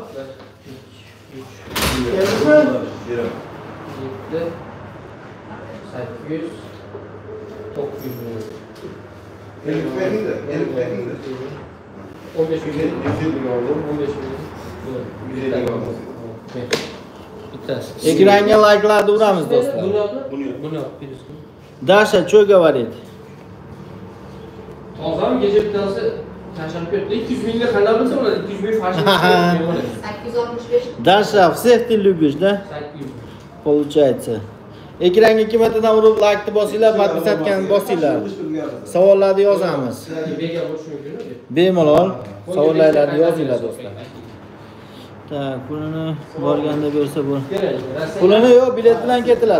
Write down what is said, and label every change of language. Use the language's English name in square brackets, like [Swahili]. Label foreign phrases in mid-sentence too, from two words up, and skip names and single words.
[Uzbek] 800 900 Ekranga like'larni uramiz do'stlar. Buni [Russian] Dasha, что говорит? [Uzbek] Hozir gece bittasi tashlab ketdi. 200 mingga qanday bo'lsa bo'ladi? 200 ming fashion. 865. [Russian] Dasha, всех ты любишь, да? 800. Получается. [Uzbek] Ekranga 2 martadan urib like'ni bosinglar, podpisatkani bosinglar. Savollarni yozamiz. Bega bo'lishi mumkin-ku. Bemalol savollarni yozinglar do'stlar. Tak, pulini borganda bersa bo'l. Pulini yo'q, bilet bilan ketiladi.